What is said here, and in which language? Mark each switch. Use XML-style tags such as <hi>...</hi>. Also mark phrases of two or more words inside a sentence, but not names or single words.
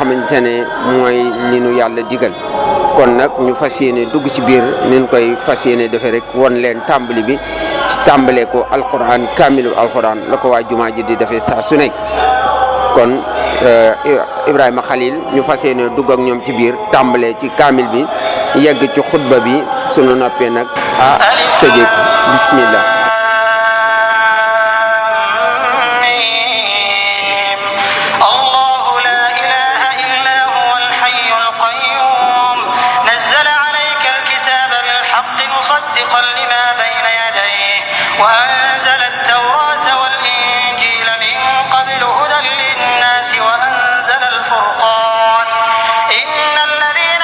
<wo>xamante ne mooy li nu yàlla digal kon nag ñu fas yéene dugg ci biir nin koy fas yéene defee rek wan leen tàmbali bi ci tàmbalee ko</wo> <ar>القرآن كامل القرآن</ar> <wo>la ko waa jumaa ji di defee saa su nekk kon Ibrahima Khalil ñu fas yéene dugg ak ñoom ci biir tàmbalee ci kaamil bi yegg ci xutba bi sunu noppee nag tëjee ko bismillah</wo> <ar>مصدقا لما بين يديه وأنزل التوراة والإنجيل من قبل هدى للناس وأنزل الفرقان إن الذين</ar>